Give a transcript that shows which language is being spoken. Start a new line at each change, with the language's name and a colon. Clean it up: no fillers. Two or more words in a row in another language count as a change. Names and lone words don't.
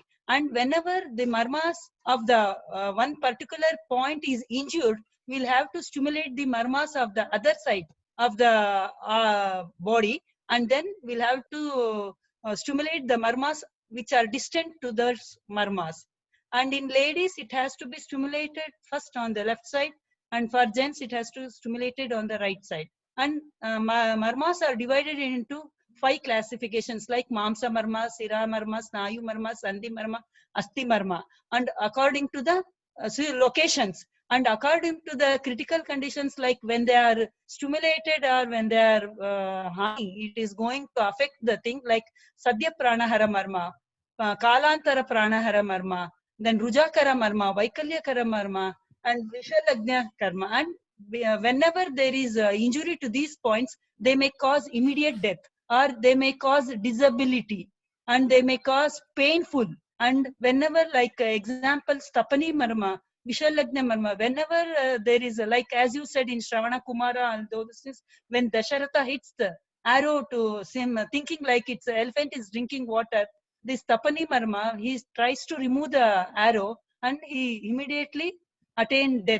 English: And whenever the marmas of the one particular point is injured, we'll have to stimulate the marmas of the other side of the body, and then we'll have to stimulate the marmas which are distant to those marmas. And in ladies, it has to be stimulated first on the left side, and for gents, it has to be stimulated on the right side. And marmas are divided into 5 classifications, like Mamsa Marma, Sira Marma, Snayu Marma, Sandhi Marma, Asti Marma. And according to the locations, and according to the critical conditions, like when they are stimulated or when they are high, it is going to affect the thing, like Sadhya Pranahara Marma, Kalantara Pranahara Marma, then Rujakara Marma, Vaikalyakara Marma, and Vishalagnya Karma. And whenever there is injury to these points, they may cause immediate death, or they may cause disability, and they may cause painful. And whenever, like example, Stapani Marma, Vishalagnya Marma, whenever there is, like as you said in Shravana Kumara and those things, when Dasharatha hits the arrow to him, thinking like it's elephant is drinking water, this Tapani Marma, he tries to remove the arrow and he immediately attained death.